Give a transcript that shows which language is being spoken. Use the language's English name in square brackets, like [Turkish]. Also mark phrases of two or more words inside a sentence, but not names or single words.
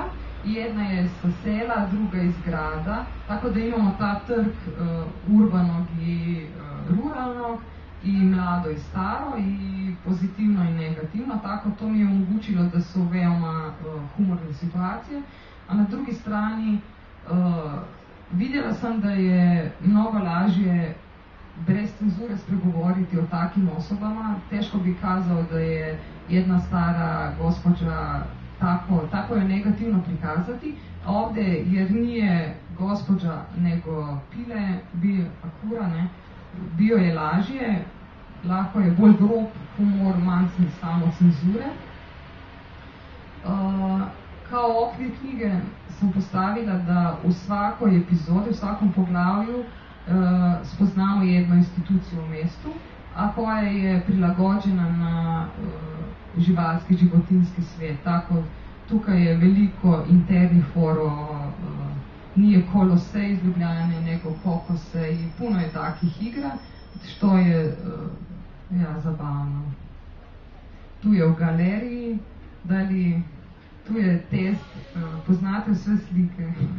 [Croatian] Jedna je sa sela, druga iz grada, tako da imamo ta trg urbanog i ruralnog i mlado i staro i pozitivno i negativno, tako to mi je omogućilo da su veoma humorne situacije, a na drugi strani vidjela sam da je mnogo [Slovenian] lažje brez cenzure spregovoriti [Croatian] o takim osobama. Teško bi kazao da je jedna stara gospođa tako je negativno prikazati, a ovdje jer nije gospođa nego pile, bio je lažje, [Slovenian] lahko je bolj grob humor, manj samo cenzure. [Croatian] Kao okvir knjige sam postavila da u svakoj epizodi, u svakom poglavlju spoznamo jednu instituciju u mestu, a koja je prilagođena na živalski, životinski svet. Tako, [Slovenian] tukaj je veliko internih forov, [Croatian] nije Kolosej iz Ljubljane, nego Kokosej, puno je takih igra, što je Ja, zabavno. [Slovenian] Tu je v galeriji, dali, tu je test, poznate vse slike.